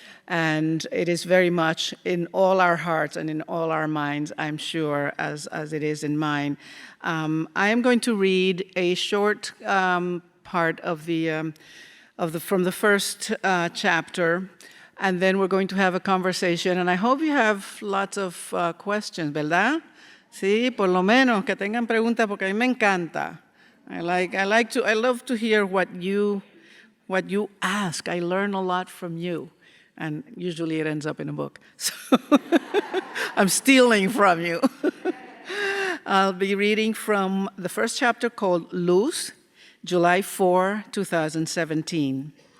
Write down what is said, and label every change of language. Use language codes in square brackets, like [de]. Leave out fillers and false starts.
[en] And it is very much in all our hearts and in all our minds, I'm sure, as it is in mine. I am going to read a short part of from the first chapter, and then we're going to have a conversation. And I hope you have lots of questions, [es] ¿verdad? Sí, por lo menos que tengan preguntas, porque a mí me encanta. [en] I love to hear what you ask. I learn a lot from you. And usually it ends up in a book. So I'm stealing from you. I'll be reading from the first chapter called Luz, July 4, 2017.